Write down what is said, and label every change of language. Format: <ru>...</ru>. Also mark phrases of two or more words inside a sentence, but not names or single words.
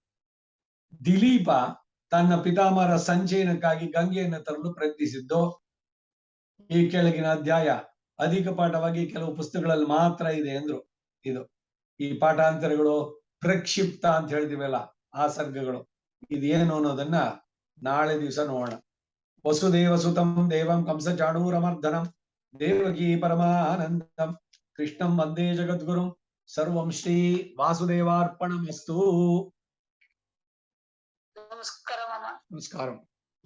<kn>ದಿಲೀಪ ತನ್ನ ಪಿತಾಮಹರ ಸಂಚಯನಕ್ಕಾಗಿ ಗಂಗೆಯನ್ನು ತರಲು ಪ್ರಯತ್ನಿಸಿದ್ದು. ಈ ಕೆಳಗಿನ ಅಧ್ಯಾಯ ಅಧಿಕ ಪಾಠವಾಗಿ ಕೆಲವು ಪುಸ್ತಕಗಳಲ್ಲಿ ಮಾತ್ರ ಇದೆ ಎಂದ್ರು. ಇದು ಈ ಪಾಠಾಂತರಗಳು ಪ್ರಕ್ಷಿಪ್ತ ಅಂತ ಹೇಳಿದಿವಲ್ಲ, ಆ ಸರ್ಗಗಳು ಇದೇನು ಅನ್ನೋದನ್ನ ನಾಳೆ ದಿವಸ ನೋಡೋಣ.</kn> <sa>ವಸುದೇವ ಸುತಂ ದೇವಂ ಕಂಸ ಚಾಣೂರಮರ್ದನಂ ದೇವಕೀ ಪರಮಾನಂದಂ ಕೃಷ್ಣಂ ವಂದೇ ಜಗದ್ಗುರುಂ ಸರ್ವಂ ಶ್ರೀ ವಾಸುದೇವಾರ್ಪಣಮಸ್ತು.</sa> <kn>ನಮಸ್ಕಾರ.</kn>